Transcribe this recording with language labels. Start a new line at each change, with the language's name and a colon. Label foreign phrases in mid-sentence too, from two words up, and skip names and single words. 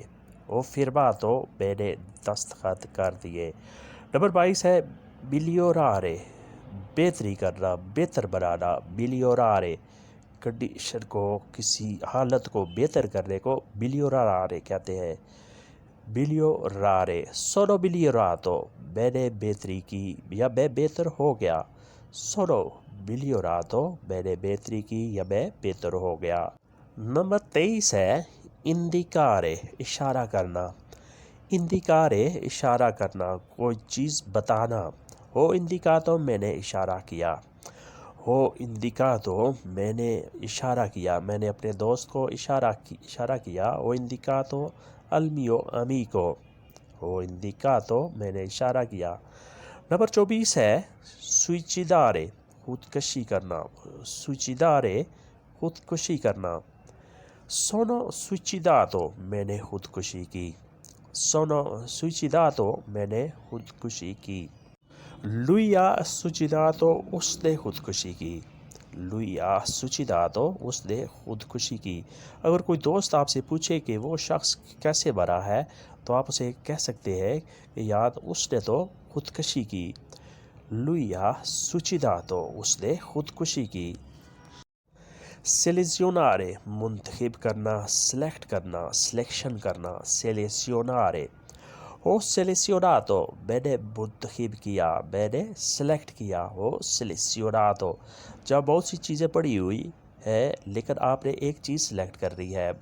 Italian: ho firmato
Urdu: میں نے دستخط کر دیے. نمبر 22 ہے migliorare بہتری کرنا، بہتر بنانا. migliorare کنڈیشن کو، کسی حالت کو بہتر کرنے کو migliorare کہتے ہیں.
Italian: migliorare sono migliorato
Urdu: میں نے بہتری کی یا میں بہتر ہو گیا.
Italian: sono migliorato
Urdu: میں نے بہتری کی یا میں بہتر ہو گیا. نمبر 23 ہے indicare اشارہ کرنا. indicare اشارہ کرنا، کوئی چیز بتانا.
Italian: ho indicato
Urdu: میں نے اشارہ کیا.
Italian: ho indicato
Urdu: میں نے اشارہ کیا، میں نے اپنے دوست کو اشارہ کیا.
Italian: ho indicato al mio amico ho indicato
Urdu: میں نے اشارہ کیا. نمبر 24 ہے suicidare خودکشی کرنا. suicidare خودکشی کرنا.
Italian: sono suicidato
Urdu: میں نے خودکشی کی.
Italian: sono suicidato
Urdu: میں نے خودکشی کی.
Italian: lui ha suicidato
Urdu: اس نے خودکشی کی.
Italian: lui ha suicidato
Urdu: اس نے خودکشی کی. اگر کوئی دوست آپ سے پوچھے کہ وہ شخص کیسے مرا ہے تو آپ اسے کہہ سکتے ہیں کہ یاد اس نے تو خودکشی کی.
Italian: lui ha suicidato
Urdu: اس نے خودکشی کی. selezionare منتخب کرنا، سلیکٹ کرنا، سلیکشن کرنا. selezionare.
Italian: ho selezionato
Urdu: میں نے منتخب کیا، میں نے سلیکٹ کیا.
Italian: ho selezionato
Urdu: جب بہت سی چیزیں پڑی ہوئی ہے لیکن آپ نے ایک چیز سلیکٹ کر رہی ہے.